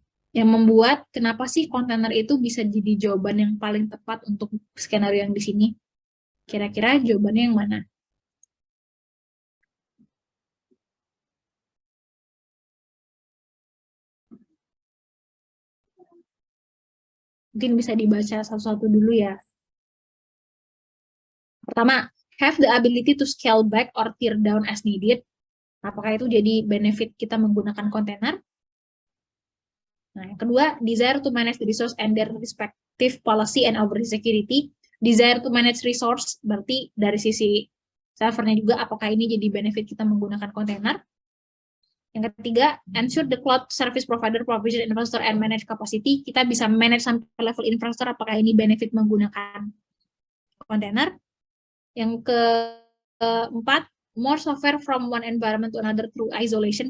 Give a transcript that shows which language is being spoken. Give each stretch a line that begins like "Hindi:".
Indonesian: Yang membuat kenapa sih kontainer itu bisa jadi jawaban yang paling tepat untuk skenario yang di sini? Kira-kira jawabannya yang mana? Mungkin bisa dibaca satu-satu dulu ya. Pertama,
English: have the ability to scale back or tear down as needed.
Indonesian: Apakah itu jadi benefit kita menggunakan kontainer? Nah, yang kedua,
English: desire to manage the resource and their respective policy and overseas security. Desire to manage resource,
Indonesian: berarti dari sisi servernya juga, apakah ini jadi benefit kita menggunakan kontainer? Yang ketiga,
English: ensure the cloud service provider provision infrastructure and manage capacity.
Indonesian: Kita bisa manage sampai level infrastructure, apakah ini benefit menggunakan kontainer? Yang keempat,
English: more software from one environment to another through isolation.